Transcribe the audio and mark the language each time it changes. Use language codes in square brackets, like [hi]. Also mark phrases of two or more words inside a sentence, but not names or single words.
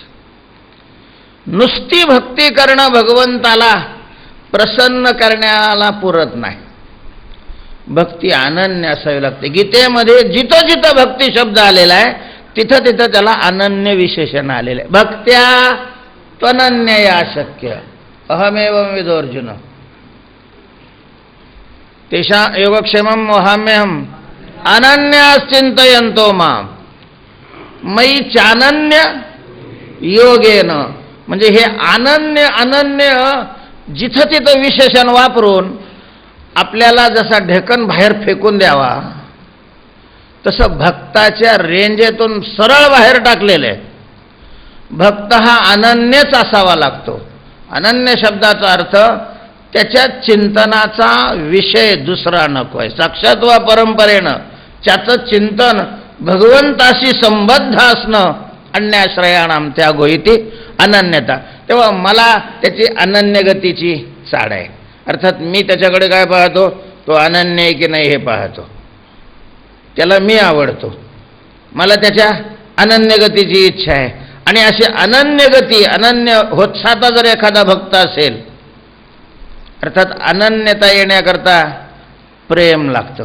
[mr] नुसती भक्ती करणं भगवंताला प्रसन्न करण्याला पुरत नाही. भक्ती अनन्य असावी लागते. गीतेमध्ये जिथं जिथं भक्ती शब्द आलेला आहे तिथं तिथं त्याला अनन्य विशेषण आलेलं आहे. [sa] भक्त्या त्वनन्यया शक्य अहमेवं विदोर्जुन तेषा योगक्षेमं मोहाम्यहम अनन्याश्चिंतयन्तो मां मयि चानन्य योगेन. [mr] म्हणजे हे अनन्य अनन्य जिथं तिथं विशेषण वापरून आपल्याला जसा ढेकण बाहेर फेकून द्यावा तसं भक्ताच्या रेंजेतून सरळ बाहेर टाकलेलं आहे. भक्त हा अनन्यच असावा लागतो. अनन्य शब्दाचा अर्थ त्याच्या चिंतनाचा विषय दुसरा नको आहे. साक्षात वा परंपरेनं त्याचं चिंतन भगवंताशी संबद्ध असणं. [sa] अन्याश्रयाणाम त्यागो इति अनन्यता. [mr] तेव्हा मला त्याची अनन्य गतीची चाड आहे. अर्थात मी त्याच्याकडे काय पाहतो? तो अनन्य आहे की नाही हे पाहतो. त्याला मी आवडतो, मला त्याच्या अनन्य गतीची इच्छा आहे. आणि अशी अनन्य गती, अनन्य होत्साता जर एखादा भक्त असेल, अर्थात अनन्यता येण्याकरता प्रेम लागतं.